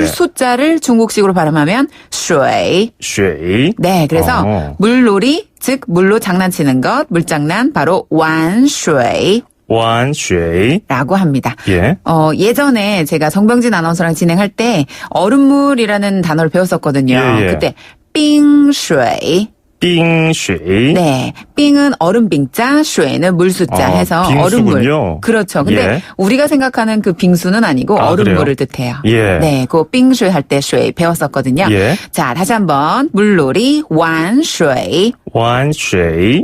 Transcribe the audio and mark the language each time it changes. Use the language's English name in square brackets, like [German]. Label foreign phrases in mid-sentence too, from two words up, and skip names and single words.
[Korean] 숫자를 중국식으로 발음하면, [Chinese] 水. 水 [Korean] 네, 그래서 물놀이, 즉, 물로 장난치는 것, 물장난, 바로, [Chinese] 玩水. 玩水 [Korean] 라고 합니다. 예. 예전에 제가 정병진 아나운서랑 진행할 때, 얼음물이라는 단어를 배웠었거든요. 예, 예. 그때, [Chinese] 冰水. 冰水 [Korean] 네. 빙은 얼음 빙자, 슈에는 물 숫자 해서 빙수군요. 얼음물. 그렇죠. 근데 예. 우리가 생각하는 그 빙수는 아니고 얼음물을 그래요? 뜻해요. 예. 네. 그 빙수에 할 때 슈에 배웠었거든요. 예. 자, 다시 한번. 물놀이, [Chinese] 玩水. 玩水